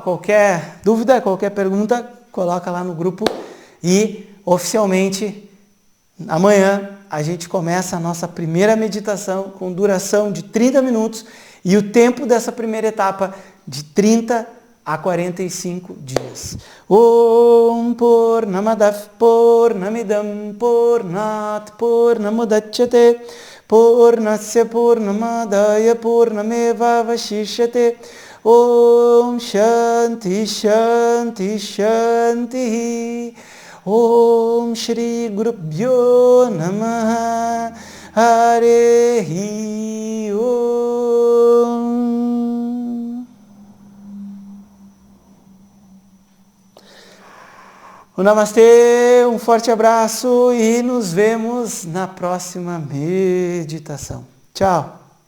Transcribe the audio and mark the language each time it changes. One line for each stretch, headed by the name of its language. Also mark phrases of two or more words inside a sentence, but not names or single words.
Portuguese: Qualquer dúvida, qualquer pergunta, coloca lá no grupo. E oficialmente, amanhã, a gente começa a nossa primeira meditação com duração de 30 minutos E o tempo dessa primeira etapa de 30 a 45 dias.
Sanskrit: ॐ पूर्णमदः पूर्णमिदं पूर्णात् पूर्णमुदच्यते पूर्णस्य पूर्णमादाय पूर्णमेवावशिष्यते ॐ शान्तिः शान्तिः शान्तिः ॐ श्री गुरुभ्यो नमः हरिः ॐ.
Portuguese: Um namastê, um forte abraço e nos vemos na próxima meditação. Tchau!